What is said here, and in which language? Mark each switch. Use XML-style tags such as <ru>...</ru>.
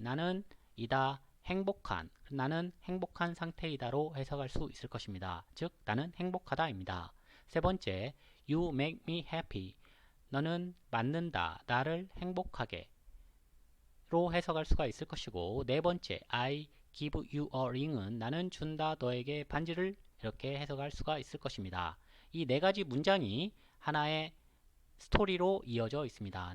<ko>나는 이다 행복한 나는 행복한 상태이다로 해석할 수 있을 것입니다. 즉 나는 행복하다입니다. 세 번째</ko> <en>You make me happy.</en> <ko>너는 만든다 나를 행복하게 로 해석할 수가 있을 것이고 네 번째</ko> <en>I give you a ring</en> <ko>은 나는 준다 너에게 반지를 이렇게 해석할 수가 있을 것입니다. 이 네 가지 문장이 하나의 스토리로 이어져 있습니다.</ko>